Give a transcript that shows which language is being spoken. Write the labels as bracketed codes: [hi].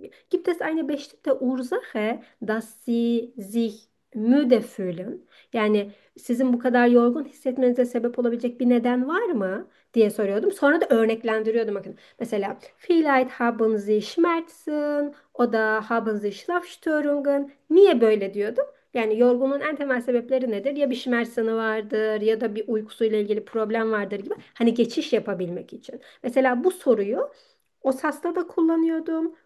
[de] Gibt es eine bestimmte Ursache, dass sie sich müde fühlen? [tr] Yani sizin bu kadar yorgun hissetmenize sebep olabilecek bir neden var mı diye soruyordum. Sonra da örneklendiriyordum. Bakın mesela [de] vielleicht haben sie Schmerzen oder haben sie Schlafstörungen. [tr] Niye böyle diyordum? Yani yorgunluğun en temel sebepleri nedir? Ya bir Schmerzen'ı vardır ya da bir uykusuyla ilgili problem vardır gibi. Hani geçiş yapabilmek için. Mesela bu soruyu o sasta da kullanıyordum.